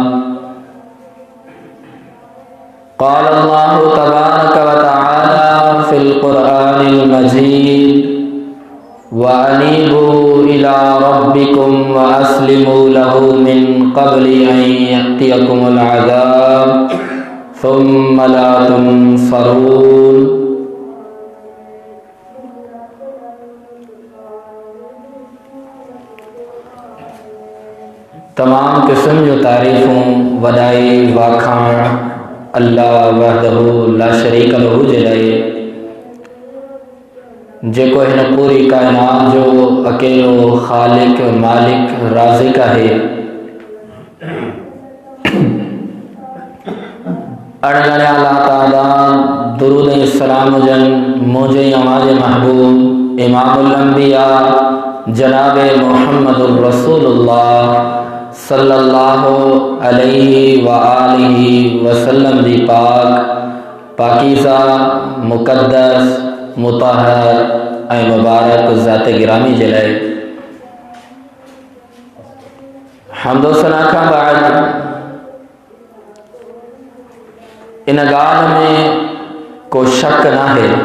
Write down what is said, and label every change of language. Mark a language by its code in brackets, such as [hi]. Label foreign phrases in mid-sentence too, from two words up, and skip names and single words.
[ar] قال الله تبارك وتعالى في القرآن المجيد وأنيبوا إلى ربكم وأسلموا له من قبل أن يأتيكم العذاب ثم لا تنصرون. [sd] तमाम किस्म जो तारीफ़ूं वॾाई वाखाण अल्लाह [ar] وحده لا شريك له [sd] जे लाइ जेको हिन पूरी कायनात जो अकेलो ख़ालिक मालिक राज़िक आहे। अणगणिया अल्लाह ताला दुरूद ऐं सलाम हुजनि मुंहिंजे अवाज़े महबूब [ar] إمام الأنبياء [sd] जनाब [ar] محمد رسول الله صلى الله عليه وآله وسلم [sd] जी पाकीज़ा मुक़द्दस मुतहर ऐं मुबारक ज़ात गिरामी जे लाइ हम्दो सना खां बाद इन ॻाल्हि में को शक नाहे